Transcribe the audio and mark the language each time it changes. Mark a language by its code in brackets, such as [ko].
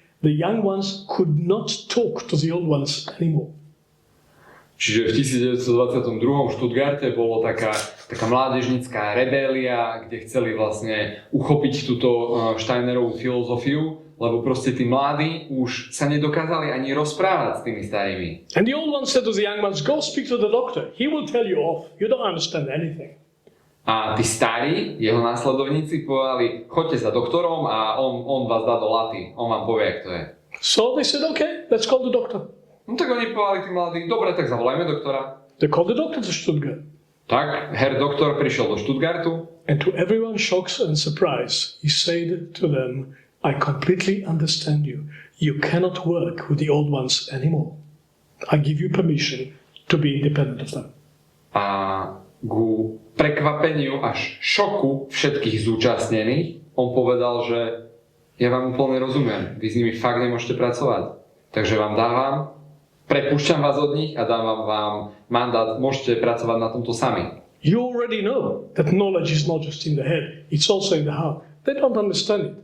[en] The young ones could not talk to the old ones anymore. [sk] Čiže v 1922. v Stuttgarte bolo taká mládežnícka rebélia, kde chceli vlastne uchopiť túto Steinerovú filozofiu, lebo proste tí mladí už sa nedokázali ani rozprávať s tými starými. [en] And the old one said to the young ones, go speak to the doctor, he will tell you off, you don't understand anything. [sk] A tí starí, jeho následovníci, povedali, choďte za doktorom a on vás dá do laty, on vám povie, jak to je. [en] So they said, okay, let's call the doctor. [sk] No tak oni povedali tí mladí, dobre, tak zavolajme doktora. [en] They called the doctor to Stuttgart. [sk] Tak, [de] herr doktor [sk] prišiel do Stuttgartu. [en] And to everyone's shocks and surprise, he said to them, I completely understand you. You cannot work with the old ones anymore. I give you permission to be independent of them. [sk] A ku prekvapeniu až šoku všetkých zúčastnených, on povedal, že ja vám úplne rozumiem, vy s nimi fakt nemôžete pracovať. Takže vám dávam, prepúšťam vás od nich a dávam vám mandát, môžete pracovať na tomto sami. [en] You already know that knowledge is not just in the head, it's also in the heart. They don't understand it.